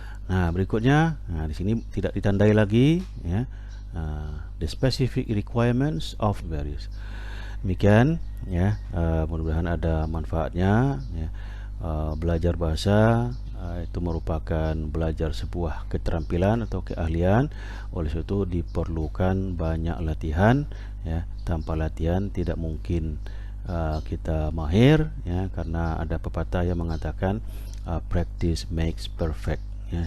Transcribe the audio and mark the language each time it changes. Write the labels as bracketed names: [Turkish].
[Indonesian] Nah, berikutnya, di sini tidak ditandai lagi ya. [English] The specific requirements of various. [Indonesian] Demikian ya, mudah-mudahan ada manfaatnya ya. Belajar bahasa itu merupakan belajar sebuah keterampilan atau keahlian. Oleh sebab itu diperlukan banyak latihan ya. Tanpa latihan tidak mungkin kita mahir ya, karena ada pepatah yang mengatakan [English] practice makes perfect [Indonesian] ya.